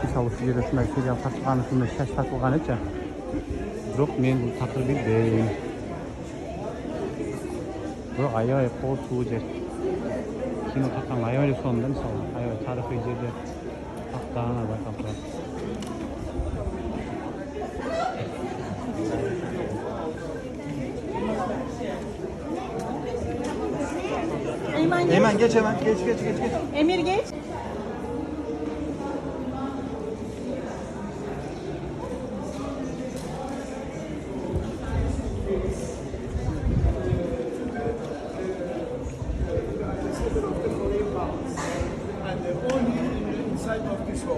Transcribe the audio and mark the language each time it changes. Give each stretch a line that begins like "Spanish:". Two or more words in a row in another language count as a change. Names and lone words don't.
Kyrgyz: Мисалы, ушул жерде ушундай сериал тартылган, ушундай шаш тартылганычы. Бирок мен бул такыр билбейм. Бирок аябай кооптуу жер. Кино тарткан аябай эле сонун да, мисалы, аябай тарыхый жерде тактаана байкалып турат.
Turkish: Hemen geç hemen. Geç. Emir geç.
English: And only inside of this hall.